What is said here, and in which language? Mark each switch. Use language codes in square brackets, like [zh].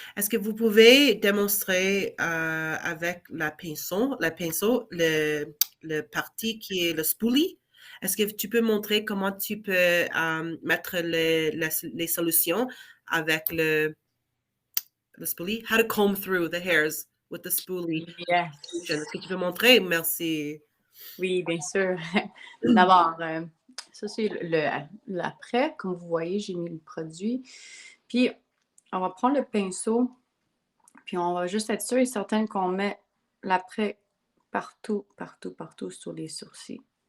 [fr] Est-ce que vous pouvez démontrer avec la pinceau, le parti qui est le spoolie? Est-ce que tu peux montrer comment tu peux mettre les solutions avec le spoolie? [en] How to comb through the hairs with the spoolie? Yes. [fr] Est-ce que tu peux montrer? Merci. Oui, bien sûr. D'abord, ça c'est l'après. Comme vous voyez, j'ai mis le produit. Puis, on va prendre le pinceau, puis on va juste être sûr et certain qu'on met l'après partout, partout, partout sur les sourcils.